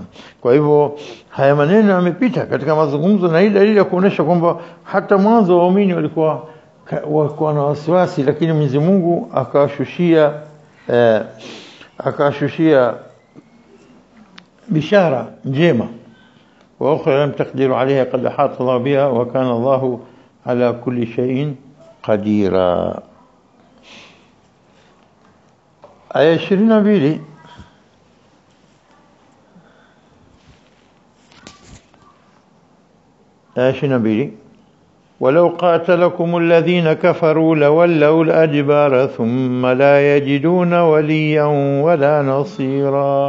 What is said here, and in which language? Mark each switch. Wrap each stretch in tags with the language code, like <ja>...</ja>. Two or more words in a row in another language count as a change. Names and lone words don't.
<sw>Kwa hivyo haya maneno yamepita katika mazungumzo, na hii dalili ya kuonesha kwamba hata mwanzo waumini walikuwa na wasiwasi, lakini Mwenyezi Mungu akashushia bishara njema.</sw> <ar>وأخرى لم تقدروا عليها قد أحاط الله بها وكان الله على كل شيء قديرا. Aya 22 ولو قاتلكم الذين كفروا لولوا الأدبار ثم لا يجدون وليا ولا نصيرا.</ar>